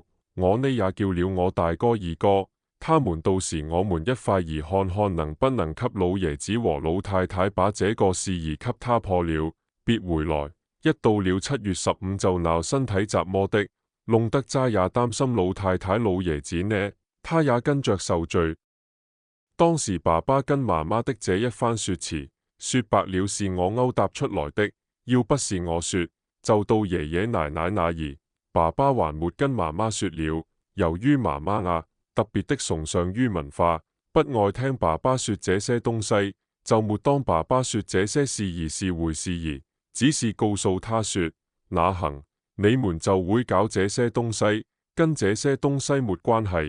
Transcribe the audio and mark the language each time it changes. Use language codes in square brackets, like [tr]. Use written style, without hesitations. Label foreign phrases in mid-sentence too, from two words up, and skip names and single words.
[zh] 我呢也叫了我大哥二哥，他們到時我們一塊兒看看能不能給老爺子和老太太把這個事兒給他破了。別回來，一到了7月15就鬧身體怎麼的，弄得齋也擔心老太太老爺子呢，他也跟着受罪。當時爸爸跟媽媽的這一番說辭，說白了是我勾搭出來的。要不是我說，就到爺爺奶奶那兒，爸爸還沒跟媽媽說了。由於媽媽特別的崇尚於文化，不愛聽爸爸說這些東西，就沒當爸爸說這些事兒是回事兒，只是告訴他說那行， 你們就會搞這些東西，跟這些東西沒關係。